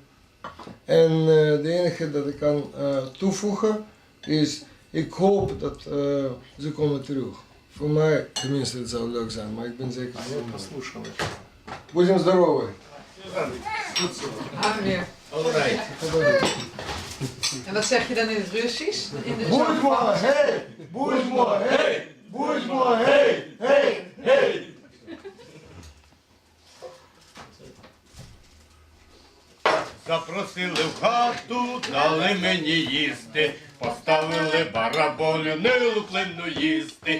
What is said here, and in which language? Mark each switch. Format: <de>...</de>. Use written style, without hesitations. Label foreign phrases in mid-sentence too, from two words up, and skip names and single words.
<nl>En de enige dat ik kan toevoegen is, ik hoop dat ze komen terug. Voor mij tenminste, het zou leuk zijn, maar ik ben zeker van</nl> <ru>Будем здоровы.</ru> <nl>Ah, weer. En wat zeg je dan in het Russisch?</nl> <ru>Будь мой, hey! Будь мой, hey! Будь мой, hey! Hey! Hey!</ru> <uk>Запросили в хату, дали мені їсти, поставили бараболю, не луплину їсти.</uk>